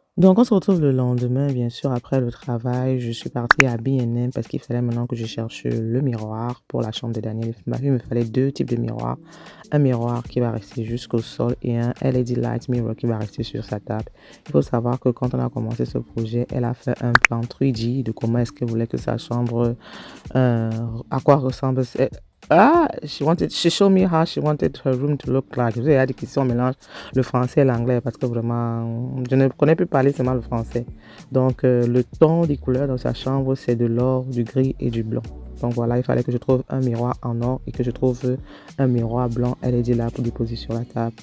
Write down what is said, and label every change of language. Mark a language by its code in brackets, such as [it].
[fr] Donc, on se retrouve le lendemain, bien sûr, après le travail. Je suis partie à B&M parce qu'il fallait maintenant que je cherche le miroir pour la chambre de Daniel. Il me fallait 2 types de miroirs. Un miroir qui va rester jusqu'au sol et un LED light mirror qui va rester sur sa table. Il faut savoir que quand on a commencé ce projet, elle a fait un plan 3D de comment est-ce qu'elle voulait que sa chambre, à quoi ressemble. [en] She showed me how she wanted her room to look like. [fr] Vous avez dit qu'ici on mélange le français et l'anglais parce que vraiment, je ne connais plus parler seulement le français. Donc, le ton des couleurs dans sa chambre, c'est de l'or, du gris et du blanc. Donc voilà, il fallait que je trouve un miroir en or et que je trouve un miroir blanc LED là pour déposer sur la table.